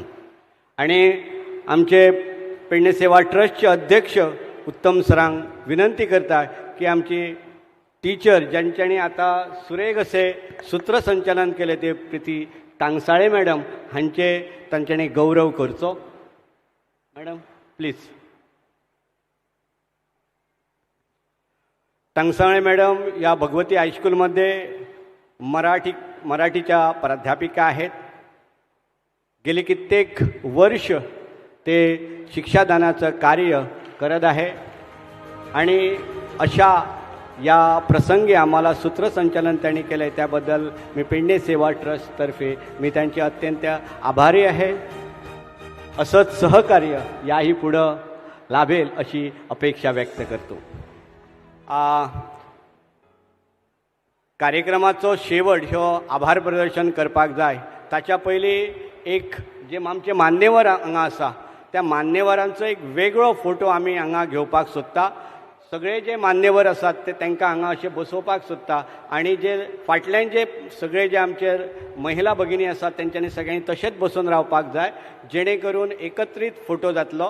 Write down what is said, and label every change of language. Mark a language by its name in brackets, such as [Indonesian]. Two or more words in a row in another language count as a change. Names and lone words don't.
[Konkani] आणि आमचे पेडणे सेवा ट्रस्टचे अध्यक्ष उत्तम सरांक विनंती करता की आमची टीचर ज्यांच्यांनी आता सुरेख असे सूत्रसंचालन केले ते प्रीती टांगसाळे मॅडम हांचे तांच्यांनी गौरव करचो. [English] madam please. [Marathi] टांगसाळे मॅडम या भगवती हायस्कूलमध्ये मराठीच्या प्राध्यापिका आहेत. गेली कित्येक वर्ष ते शिक्षादानाचं कार्य करत आहे आणि अशा या प्रसंगी आम्हाला सूत्रसंचालन त्यांनी केलं आहे त्याबद्दल मी पेडणे सेवा ट्रस्टतर्फे मी त्यांचे अत्यंत आभारी आहे. असंच सहकार्य याही पुढं लाभेल अशी अपेक्षा व्यक्त करतो. [Konkani] कार्यक्रमाचो शेवट ह्यो आभार प्रदर्शन करपाक जाय ताच्या पयलीं एक जे आमचे मान्यवर हांगा आसा त्या मान्यवरांचो एक वेगळो फोटो आमी हांगा घेवपाक सोदता. सगळे जे मान्यवर आसात ते तांकां हांगा अशें बसोवपाक सोदता आणि जे फाटल्यान जे सगळे जे आमचे महिला भगिनी आसात तेंच्यांनी सगळ्यांनी तशेंच बसून रावपाक जाय जेणे करून एकत्रीत फोटो जातलो.